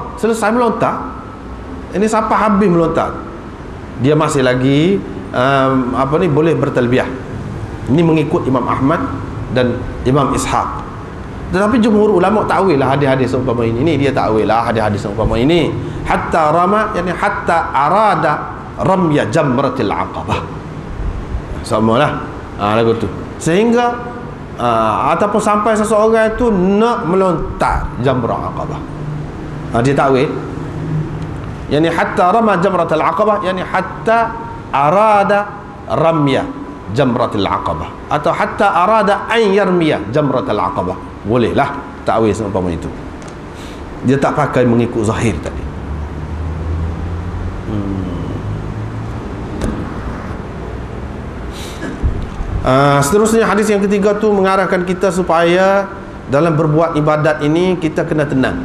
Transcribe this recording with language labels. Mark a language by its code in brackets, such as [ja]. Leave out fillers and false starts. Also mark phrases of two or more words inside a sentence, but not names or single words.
[ms] Selesai melontar. Ini sampai habis melontar, dia masih lagi boleh bertalbiyah. Ini mengikut Imam Ahmad dan Imam Ishaq. Tetapi jumhur ulama takwil lah hadis-hadis seumpama ini. Ini dia takwil lah hadis-hadis seumpama ini. [ar] حتى رمى، يعني حتى أراد رمي جمرة العقبة. [ms] Samalah lagu tu. Sehingga ataupun sampai seseorang itu nak melontar jamrah aqabah. Dia takwil, [ar] يعني حتى رمى جمرة العقبة، يعني حتى أراد رمي جمرة العقبة, atau حتى أراد أن يرمي جمرة العقبة. [ms] Bolehlah takwil seumpama itu. Dia tak pakai mengikut zahir tadi. Seterusnya hadis yang ketiga tu mengarahkan kita supaya dalam berbuat ibadat ini kita kena tenang.